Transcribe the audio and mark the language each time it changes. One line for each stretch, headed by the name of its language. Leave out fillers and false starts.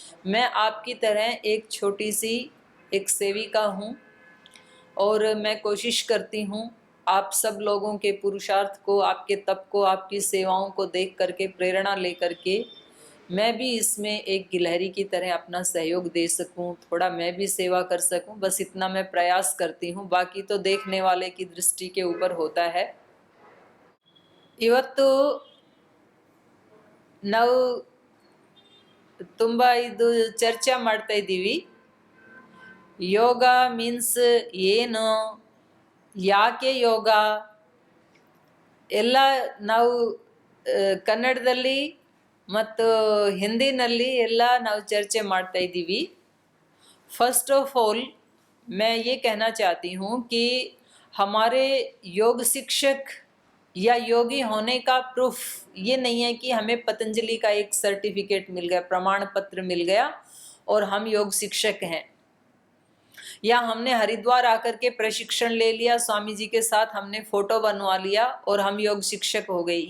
Hindi: मैं आपकी तरह एक छोटी सी एक सेविका हूँ और मैं कोशिश करती हूँ आप सब लोगों के पुरुषार्थ को, आपके तप को, आपकी सेवाओं को देख करके प्रेरणा लेकर के मैं भी इसमें एक गिलहरी की तरह अपना सहयोग दे सकूं, थोड़ा मैं भी सेवा कर सकूं, बस इतना मैं प्रयास करती हूं। बाकी तो देखने वाले की दृष्टि के ऊपर होता है।
Kannada: ಇವತ್ತು ನಾವು ತುಂಬಾ ಇದು ಚರ್ಚೆ ಮಾಡ್ತಾ ಇದ್ದೀವಿ, ಯೋಗ ಮೀನ್ಸ್ ಏನು, ಯಾಕೆ ಯೋಗ ಎಲ್ಲ ನಾವು ಕನ್ನಡದಲ್ಲಿ ಮತ್ತು ಹಿಂದಿನಲ್ಲಿ ಎಲ್ಲ ನಾವು चर्चा ಮಾಡ್ತಾ ಇದ್ದೀವಿ।
Hindi: फर्स्ट ऑफ ऑल मैं ये कहना चाहती हूँ कि हमारे योग शिक्षक या योगी होने का प्रूफ ये नहीं है कि हमें पतंजलि का एक सर्टिफिकेट मिल गया, प्रमाण पत्र मिल गया और हम योग शिक्षक हैं, या हमने हरिद्वार आकर के प्रशिक्षण ले लिया, स्वामी जी के साथ हमने फोटो बनवा लिया और हम योग शिक्षक हो गए।